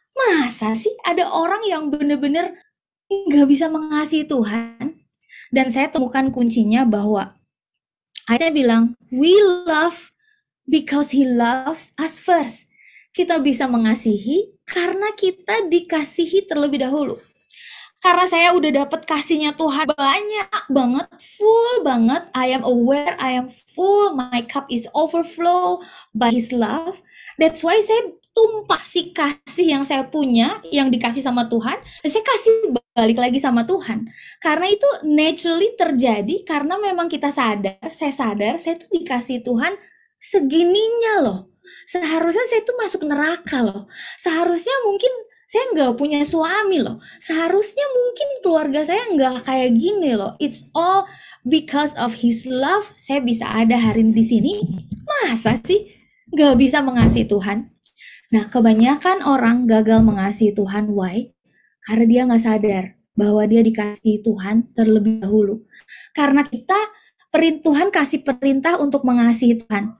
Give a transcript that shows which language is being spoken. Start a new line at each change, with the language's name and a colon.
Indonesian: Masa sih ada orang yang bener-bener nggak bisa mengasihi Tuhan? Dan saya temukan kuncinya bahwa ayatnya bilang,
English: we love because he loves us first.
Indonesian: Kita bisa mengasihi karena kita dikasihi terlebih dahulu. Karena saya udah dapet kasihnya Tuhan banyak banget, full banget.
English: I am aware, I am full, my cup is overflow by His love. That's why
Indonesian: saya tumpah si kasih yang saya punya, yang dikasih sama Tuhan, saya kasih balik lagi sama Tuhan. Karena itu naturally terjadi, karena memang kita sadar, saya tuh dikasih Tuhan segininya loh. Seharusnya saya tuh masuk neraka loh. Seharusnya mungkin saya nggak punya suami loh. Seharusnya mungkin keluarga saya nggak kayak gini loh.
English: It's all because of His love.
Indonesian: Saya bisa ada hari ini di sini. Masa sih nggak bisa mengasihi Tuhan? Nah, kebanyakan orang gagal mengasihi Tuhan. Why? Karena dia nggak sadar bahwa dia dikasihi Tuhan terlebih dahulu. Karena Tuhan kasih perintah untuk mengasihi Tuhan.